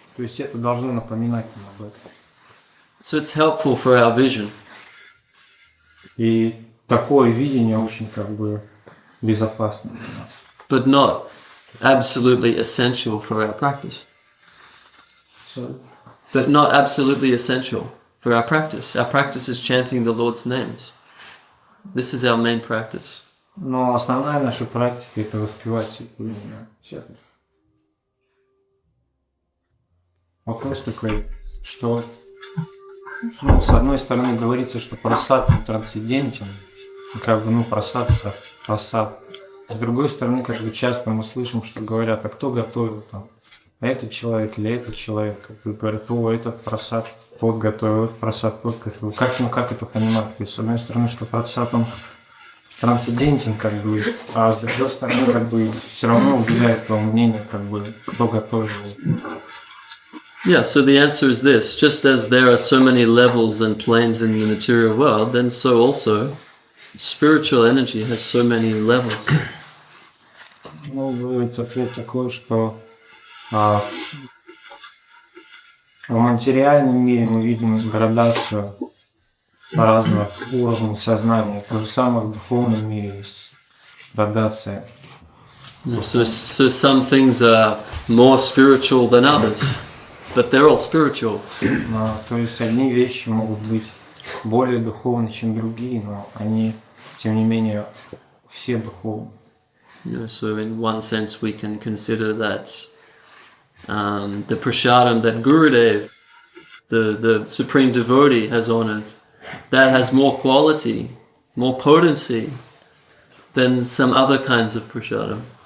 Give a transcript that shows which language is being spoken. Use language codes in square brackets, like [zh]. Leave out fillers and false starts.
[ru] То есть это должно напоминать нам об этом. [en] So it's helpful for our vision. [ru] И такое видение очень как бы безопасно для нас. [en] But not absolutely essential for our practice. But not absolutely essential for our practice. Our practice is chanting the Lord's names. This is our main practice. [ru] Но основная наша практика – это воспевать Садхгуру. Вопрос такой, что с одной стороны говорится, что прасад трансцендентен, прасад – это прасад. С другой стороны, часто мы слышим, что говорят, а кто готовил там? Этот человек или этот человек? Говорят, этот прасад тот готовил, этот прасад тот готовил. Как это понимать? То есть, с одной стороны, что прасад он трансцендентен, а с другой стороны, все равно уделяет вам мнение, кто готовил. [en] Yeah, so the answer is this. Just as there are so many levels and planes in the material world, then so also spiritual energy has so many levels. [ru] Ответ такой, что в материальном мире мы видим градацию разных уровней сознания. То же самое в духовном мире есть градация. [en] So some things are more spiritual than others, but they're all spiritual. [ru] То есть одни вещи могут быть более духовны, чем другие, но они, тем не менее, все духовны. [en] So in one sense we can consider that the prasadam that Gurudev, the supreme devotee, has honored, that has more quality, more potency than some other kinds of prasadam.